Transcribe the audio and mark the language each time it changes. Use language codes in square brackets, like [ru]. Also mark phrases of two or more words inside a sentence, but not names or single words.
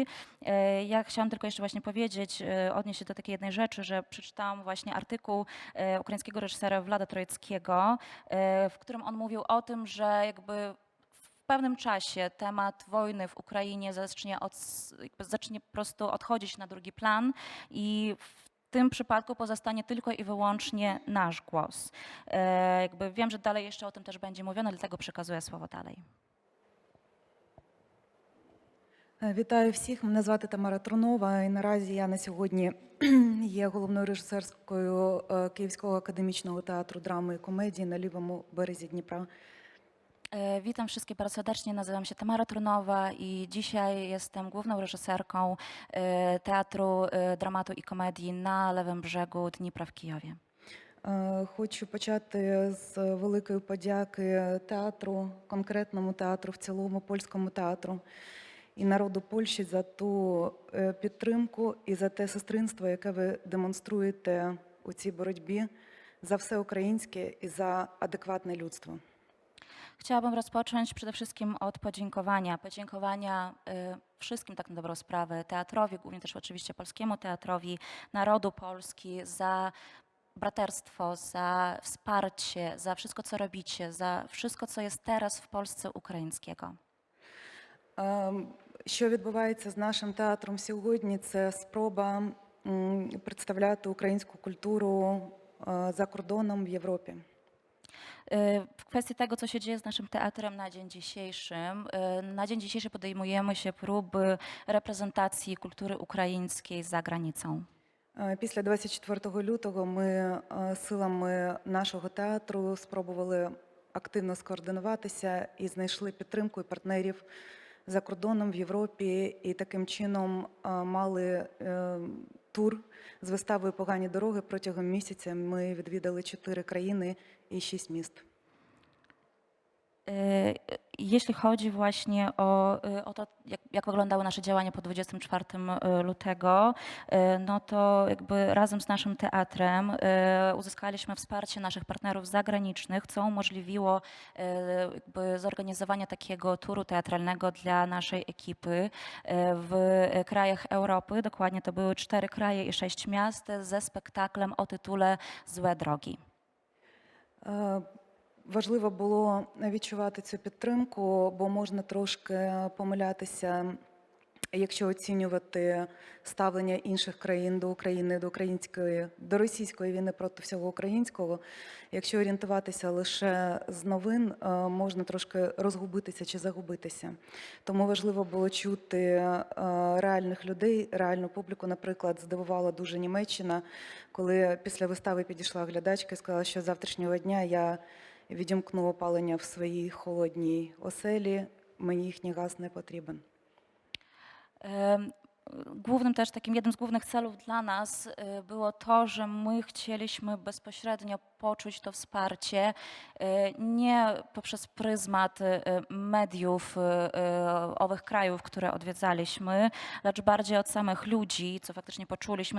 [pl] Ja chciałam tylko jeszcze właśnie powiedzieć, odnieść się do takiej jednej rzeczy, że przeczytałam właśnie artykuł ukraińskiego reżysera Vlada Troickiego, w którym on mówił o tym, że jakby w pewnym czasie temat wojny w Ukrainie zacznie po prostu odchodzić na drugi plan i w tym przypadku pozostanie tylko i wyłącznie nasz głos. Jakby wiem, że dalej jeszcze o tym też będzie mówione, dlatego przekazuję słowo dalej. [uk] Вітаю всіх. Мене звати Тамара Трунова, і наразі я на сьогодні є головною режисерською Київського академічного театру драми і комедії на лівому березі Дніпра. [pl] Witam wszystkich bardzo serdecznie, nazywam się Tamara Trunowa i dzisiaj jestem główną reżyserką Teatru Dramatu і Комедії на Левому Brzegu Dnipra w Kijowie. [uk] Хочу почати з великої подяки театру, конкретному театру, в цілому польському театру і народу Польщі за ту підтримку і за те сестринство, яке ви демонструєте у цій боротьбі за все українське і за адекватне людство. [pl] Chciałabym rozpocząć przede wszystkim od podziękowania. Podziękowania wszystkim, tak na dobrą sprawę, teatrowi, głównie też oczywiście polskiemu teatrowi, narodu Polski za braterstwo, za wsparcie, za wszystko, co robicie, za wszystko, co jest teraz w Polsce ukraińskiego. [uk] Що відбувається з нашим театром сьогодні? Це спроба представляти українську культуру за кордоном в Європі. [pl] W kwestii tego, co się dzieje z naszym teatrem na dzień dzisiejszy podejmujemy się próby reprezentacji kultury ukraińskiej za granicą. [uk] Після 24 лютого ми силами нашого театру спробували активно скоординуватися і знайшли підтримку і партнерів за кордоном в Європі. І таким чином мали тур з виставою «Погані дороги». Протягом місяця ми відвідали 4 країни і 6 міст. [pl] Jeśli chodzi właśnie o to, jak wyglądały nasze działania po 24 lutego, no to jakby razem z naszym teatrem uzyskaliśmy wsparcie naszych partnerów zagranicznych, co umożliwiło jakby zorganizowanie takiego turu teatralnego dla naszej ekipy w krajach Europy. Dokładnie to były 4 kraje i 6 miast ze spektaklem o tytule Złe drogi. [uk] Важливо було відчувати цю підтримку, бо можна трошки помилятися, якщо оцінювати ставлення інших країн до України, до російської війни проти всього українського. Якщо орієнтуватися лише з новин, можна трошки розгубитися чи загубитися. Тому важливо було чути реальних людей, реальну публіку. Наприклад, здивувала дуже Німеччина, коли після вистави підійшла глядачка і сказала, що з завтрашнього дня я відімкну опалення в своїй холодній оселі, мені їхній газ не потрібен. [pl] Głównym też takim jednym z głównych celów dla nas było to, że my chcieliśmy bezpośrednio poczuć to wsparcie nie poprzez pryzmat mediów owych krajów, które odwiedzaliśmy, lecz bardziej od samych ludzi, co faktycznie poczuliśmy.